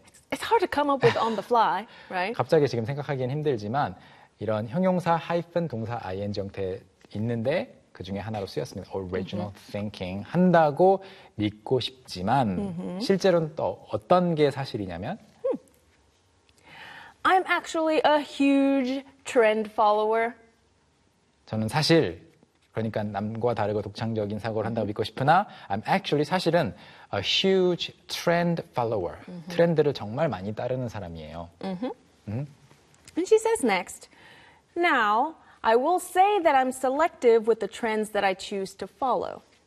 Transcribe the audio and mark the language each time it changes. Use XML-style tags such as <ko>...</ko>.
<en>It's hard to come up with on the fly, right?</en> <ko>갑자기 지금 생각하기엔 힘들지만 이런 형용사 hyphen 동사 ing 형태 있는데 그 중에 하나로 쓰였습니다.</ko> <en>Original thinking</en> <ko>한다고 믿고 싶지만 실제로는 또 어떤 게 사실이냐면</ko> <en>I'm actually a huge trend follower.</en> <ko>저는 사실 그러니까 남과 다르고 독창적인 사고를 한다고 믿고 싶으나</ko> <en>I'm actually</en> <ko>사실은</ko> <en>a huge trend follower.</en> <ko>트렌드를 정말 많이 따르는 사람이에요.</ko> <en>And she says next, now I will say that I'm selective with the trends that I choose to follow.</en>